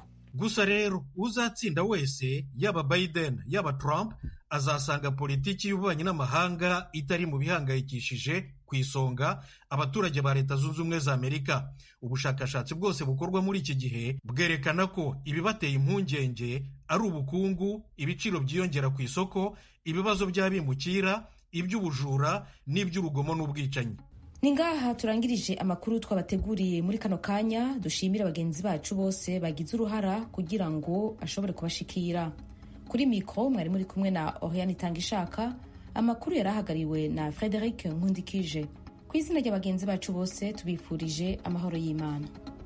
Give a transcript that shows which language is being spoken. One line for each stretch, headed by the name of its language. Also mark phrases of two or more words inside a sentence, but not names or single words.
Kinyarwanda: Gusa rero uzatsinda wese, yaba Biden yaba Trump, azasanga politiki y'ububanyi n'amahanga itari mu bihangayikishije ku isonga abaturage ba Leta Zunze Ubumwe za Amerika. Ubushakashatsi bwose bukorwa muri iki gihe bwerekana ko ibibateye impungenge ari ubukungu, ibiciro byiyongera ku isoko, ibibazo by'abimukira, iby'ubujura n'iby'urugomo n'ubwicanyi.
Rundi: Ni ngaha turangirije amakuru twabateguriye muri kano kanya. Dushimira bagenzi bacu bose bagize uruhara kugira ngo ashobore kubashikira. Kuri mikro mwari muri kumwe na Oriane Itangishaka. Amakuru yarahagariwe na Frederic Nkundikije. Ku izina ry'abagenzi bacu bose tubifurije amahoro y'Imana.